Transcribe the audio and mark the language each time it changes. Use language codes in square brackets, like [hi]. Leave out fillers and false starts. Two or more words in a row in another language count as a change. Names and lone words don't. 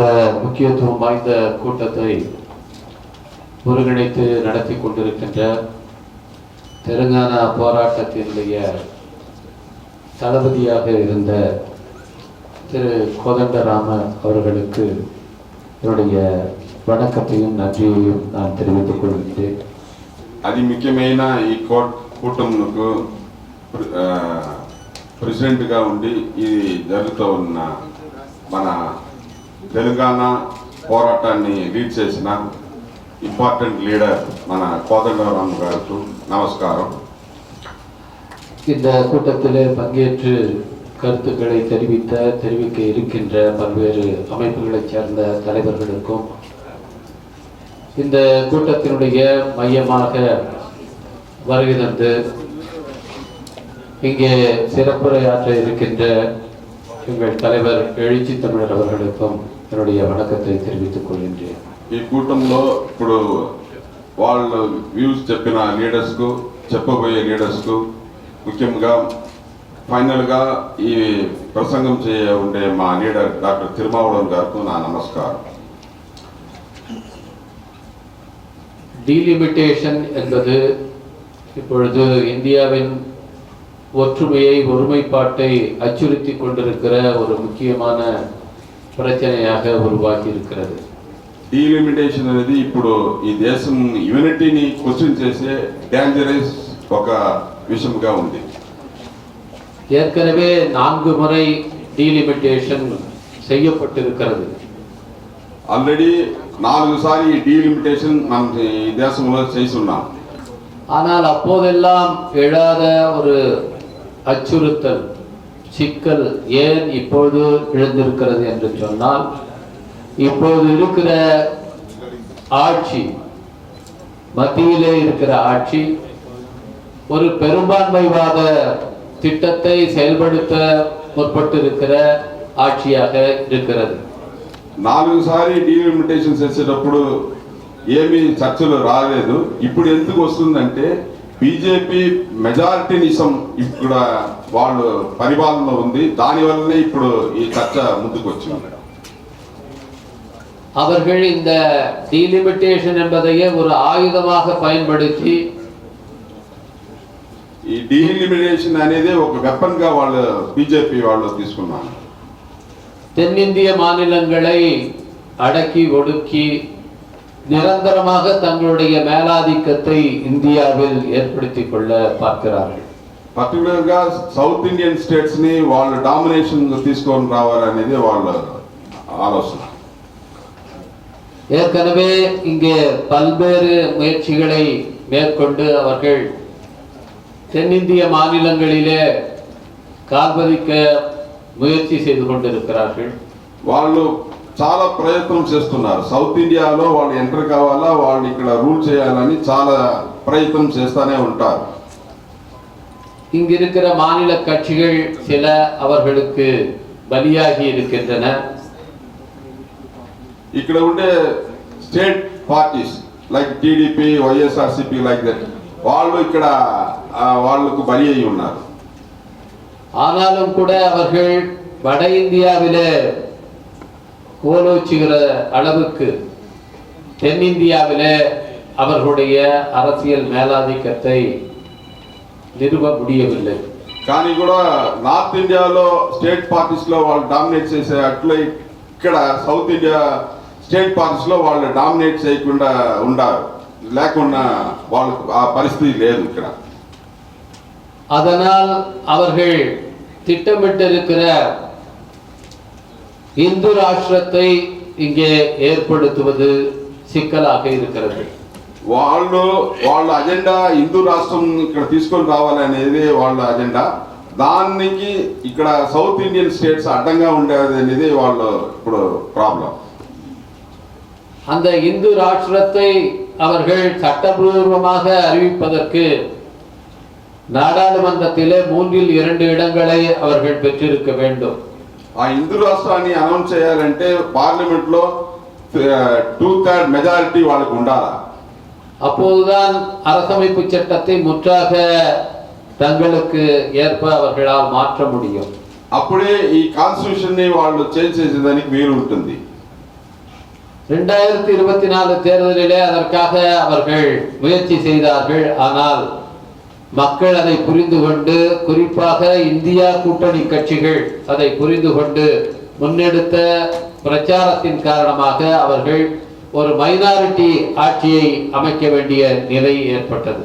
[ta] முக்கியத்துவம் வாய்ந்த கூட்டத்தை ஒருங்கிணைத்து நடத்தி கொண்டிருக்கின்ற தெலுங்கானா போராட்டத்தினுடைய தளபதியாக இருந்த திரு கோதண்டராம அவர்களுக்கு என்னுடைய வணக்கத்தையும் நன்றியையும் நான் தெரிவித்துக் கொள்கிறேன். [te] అది ముఖ్యమైన ఈ కూటమికు ప్రెసిడెంట్గా ఉండి ఇది జరుగుతూ ఉన్న మన తెలంగాణ పోరాటాన్ని లీడ్ చేసిన [en] important leader [te] మన కోదండరామ్ గారికి నమస్కారం. [ta] இந்த கூட்டத்தில் பங்கேற்று கருத்துக்களை தெரிவிக்க இருக்கின்ற பல்வேறு அமைப்புகளைச் சேர்ந்த தலைவர்களுக்கும் இந்த கூட்டத்தினுடைய மையமாக வருகை தந்து இங்கே சிறப்புரையாற்ற இருக்கின்ற எங்கள் தலைவர் எழுச்சி தமிழர் அவர்களுக்கும் என்னுடைய வணக்கத்தை தெரிவித்துக் கொள்கின்றேன். [te] ఈ కూటంలో ఇప్పుడు వాళ్ళు వ్యూస్ చెప్పిన లీడర్స్కు చెప్పబోయే లీడర్స్కు ముఖ్యంగా ఫైనల్గా ఈ ప్రసంగం ఉండే మా లీడర్ డాక్టర్ తిరుమావళవన్ గారికి నా నమస్కారం. [ta] டீலிமிட்டேஷன் என்பது இப்பொழுது இந்தியாவின் ஒற்றுமையை ஒருமைப்பாட்டை அச்சுறுத்தி கொண்டிருக்கிற ஒரு முக்கியமான பிரச்சனையாக உருவாகி இருக்கிறது. [te] డీలిమిటేషన్ అనేది ఇప్పుడు ఈ దేశం యూనిటీని క్వశ్చన్ చేసే డేంజరస్ ఒక విషయంగా ఉంది. [ta] ஏற்கனவே 4 முறை டீலிமிட்டேஷன் செய்யப்பட்டிருக்கிறது. [te] ఆల్రెడీ 4 సారి డీలిమిటేషన్ నం దేశంలో చేసి ఉన్నాం. [ta] ஆனால் அப்போதெல்லாம் எழாத ஒரு அச்சுறுத்தல் சிக்கல் ஏன் இப்போது எழுந்திருக்கிறது என்று சொன்னால், இப்போது இருக்கிற ஆட்சி, மத்தியிலே இருக்கிற ஆட்சி ஒரு பெரும்பான்மைவாத திட்டத்தை செயல்படுத்த முற்பட்டிருக்கிற ஆட்சியாக இருக்கிறது. [te] 4 సారి డీలిమిటేషన్ చేసేటప్పుడు ఏమీ చర్చలు రాలేదు. ఇప్పుడు ఎందుకు వస్తుందంటే బీజేపీ మెజారిటీనిజం ఇక్కడ వాళ్ళు పరిపాలనలో ఉంది. దానివల్లనే ఇప్పుడు ఈ చర్చ ముందుకు వచ్చింది. [ta] அவர்கள் இந்த டீலிமிட்டேஷன் என்பதையே ஒரு ஆயுதமாக பயன்படுத்தி [te] ఈ డీలిమిటేషన్ అనేది ఒక వెపన్ గా వాళ్ళు బీజేపీ వాళ్ళు తీసుకున్నారు. [ta] தென்னிந்திய மாநிலங்களை அடக்கி ஒடுக்கி நிரந்தரமாக தங்களுடைய மேலாதிக்கத்தை இந்தியாவில் ஏற்படுத்திக் கொள்ள பார்க்கிறார்கள். [te] పర్టికులర్ గా [en] South Indian States [te] ని వాళ్ళ డామినేషన్ తీసుకొని రావాలనేది వాళ్ళ ఆలోచన. [ta] ஏற்கனவே இங்கே பல்வேறு முயற்சிகளை மேற்கொண்டு அவர்கள் தென்னிந்திய மாநிலங்களிலே கால்பதிக்க முயற்சி செய்து கொண்டிருக்கிறார்கள். [te] వాళ్ళు చాలా ప్రయత్నం చేస్తున్నారు. సౌత్ ఇండియాలో వాళ్ళు ఎంటర్ కావాలా, వాళ్ళు ఇక్కడ రూల్ చేయాలని చాలా ప్రయత్నం చేస్తూనే ఉంటారు. [ta] இங்க இருக்கிற மாநில கட்சிகள் சில அவர்களுக்கு பலியாகி இருக்கின்றன. [te] ఇక్కడ ఉండే [en] state parties like TDP, YSRCP like that [te] వాళ్ళు ఇక్కడ వాళ్ళకు బలి అయి ఉన్నారు. [ta] ஆனாலும் கூட அவர்கள் வட இந்தியாவிலே கோலோச்சுகிற அளவுக்கு தென்னிந்தியாவிலே அவர்களுடைய அரசியல் மேலாதிக்கத்தை நிறுவ முடியவில்லை. [te] కానీ కూడా నార్త్ ఇండియాలో [en] state parties [te] లో వాళ్ళు డామినేట్ చేసే అట్లా ఇక్కడ [en] South India state parties [te] లో వాళ్ళు డామినేట్ చేయకుండా ఉండారు. లేకుండా వాళ్ళకు ఆ పరిస్థితి లేదు ఇక్కడ. [ta] அதனால் அவர்கள் திட்டமிட்டிருக்கிற இந்து ராஷ்டிரத்தை இங்கே ஏற்படுத்துவது சிக்கலாக இருக்கிறது. [te] వాళ్ళ అజెండా హిందూ రాష్ట్రం ఇక్కడ తీసుకొని రావాలనేది వాళ్ళ అజెండా. దానికి ఇక్కడ [en] South Indian States [te] అడ్డంగా ఉండేది అనేది వాళ్ళ ఇప్పుడు ప్రాబ్లం. [ta] அந்த இந்து ராஷ்டிரத்தை அவர்கள் சட்டபூர்வமாக அறிவிப்பதற்கு நாடாளுமன்றத்திலே 3/2 இடங்களை அவர்கள் பெற்றிருக்க வேண்டும். [te] ఆ హిందూ రాష్ట్రాన్ని అనౌన్స్ చేయాలంటే పార్లమెంట్ లో 2/3 మెజారిటీ వాళ్ళకు ఉండాలి. [ta] அப்போதுதான் அரசமைப்பு சட்டத்தை முற்றாக தங்களுக்கு ஏற்ப அவர்களால் மாற்ற முடியும். [te] అప్పుడే ఈ కాన్స్టిట్యూషన్ ని వాళ్ళు చేంజ్ చేసేదానికి వీలు ఉంటుంది. [ta] 2024 தேர்தலிலே அதற்காக அவர்கள் முயற்சி செய்தார்கள். ஆனால் மக்கள் அதை புரிந்து கொண்டு, குறிப்பாக இந்தியா கூட்டணி கட்சிகள் அதை புரிந்து கொண்டு முன்னெடுத்த பிரச்சாரத்தின் காரணமாக அவர்கள் ஒரு மைனாரிட்டி ஆட்சியை அமைக்க வேண்டிய நிலை ஏற்பட்டது.